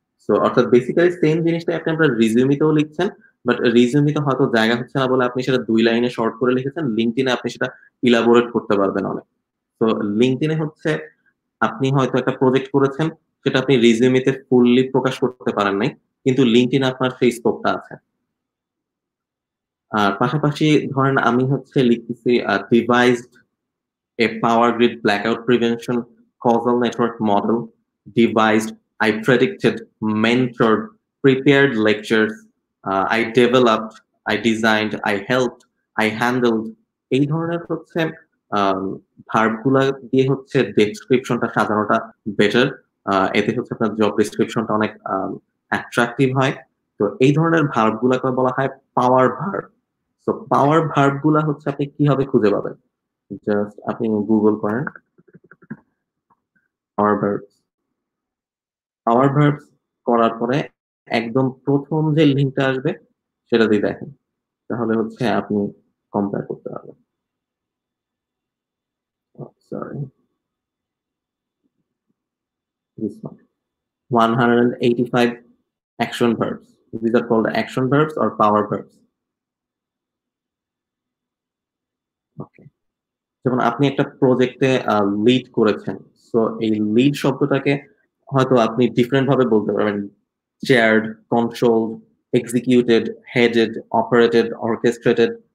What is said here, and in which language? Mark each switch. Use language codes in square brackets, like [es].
[bn] So অর্থাৎ basically same জিনিসটা আপনি আপনার রিজিউমিতেও লিখছেন, বাট রিজিউমিতে হয়তো জায়গা হচ্ছে না বলে আপনি সেটা 2 লাইনে শর্ট করে লিখেছেন, লিঙ্কডইনে আপনি সেটা ইলাবোরেট করতে পারবেন অনেক। তো লিঙ্কডইনে হচ্ছে আপনি হয়তো একটা প্রজেক্ট করেছেন সেটা আপনি রিজিউমিতে ফুললি প্রকাশ করতে পারেন নাই, কিন্তু লিঙ্কডইনে আপনার সেই স্কোপটা আছে। আর পাশাপাশি ধরেন আমি হচ্ছে লিখতেছি [en] devised a power grid blackout prevention causal network model, devised, I predicted, mentored, prepared lectures, I developed, I designed, I helped, I handled, [bn] এই ধরনের হচ্ছে ভার্বগুলা দিয়ে হচ্ছে ডেসক্রিপশনটা সাজানোটা বেটার। এতে হচ্ছে আপনার জব ডেসক্রিপশনটা অনেক অ্যাট্রাকটিভ হয়। তো এই ধরনের ভার্বগুলাকে বলা হয় পাওয়ার ভার্ব। তো পাওয়ার ভার্বগুলা হচ্ছে আপনি কিভাবে খুঁজে পাবেন, জাস্ট আপনি গুগল করেন পাওয়ার ভার্বস। পাওয়ার ভার্বস করার পরে একদম প্রথম যে লিঙ্কটা আসবে সেটা দিয়ে দেখেন, তাহলে হচ্ছে আপনি কম্পেয়ার করতে পারবেন। [en] Sorry, this one 185 action verbs. These are called action verbs or power verbs. [bn] Okay, যেমন আপনি একটা প্রজেক্টে লিড করেছেন, সো এই লিড শব্দটাকে হয়তো আপনি ডিফারেন্ট ভাবে বলতে পারবেন, chaired, controlled, executed, headed, operated, orchestrated.